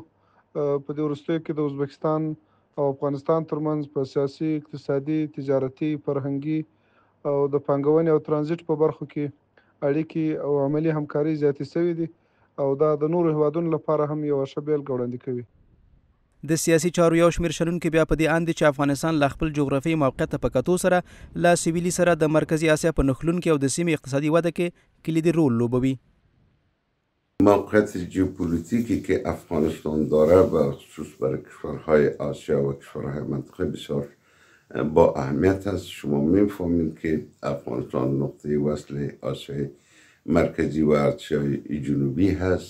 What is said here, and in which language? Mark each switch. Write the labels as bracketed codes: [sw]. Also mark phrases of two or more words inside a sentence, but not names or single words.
[ps] په دې وروستیو کې د ازبکستان او افغانستان ترمنځ په سیاسي، اقتصادي، تجارتي، فرهنګي او د پانګونې او ترانزیت په برخو کې اړیکې او عملي همکاري زیاتې شوې دي او دا د نورو هیوادونو لپاره هم یوه ښه بیلګه وړاندې کوي. د سیاسي چارو یو شمېر شنونکي بیا په دې اند دي چې افغانستان له خپل جغرافیایي موقعیت په کتو سره له سویلي سره د مرکزي اسیا په نښلونکي او د سیمې اقتصادي وده کې کلیدي رول لوبوي. [fa] موقعیت ژئوپلیتیکی که افغانستان داره و خصوص برای کشورهای آسیا و کشورهای منطقه بسیار با اهمیت است. شما میفهمید که افغانستان نقطه وصل آسیای مرکزی و آسیای جنوبی هست.